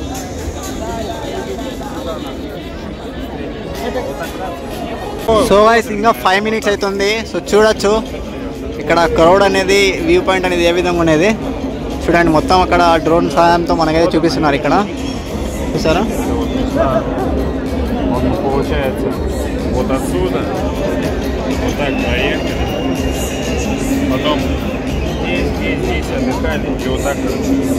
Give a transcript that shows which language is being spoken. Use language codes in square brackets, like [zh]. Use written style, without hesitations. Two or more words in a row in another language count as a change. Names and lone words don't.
[en] so guys [te] ఇంకా 5 minutes అవుతుంది. సో చూడొచ్చు ఇక్కడ క్రౌడ్ అనేది, [en] view point [te] అనేది ఏ విధంగా ఉండేది చూడండి. మొత్తం అక్కడ డ్రోన్ సహాయంతో మనకైతే చూపిస్తున్నారు ఇక్కడ. చూసారా? [ru] Вот отсюда, вот так проехали, потом Есть, отдыхали, и вот так, короче.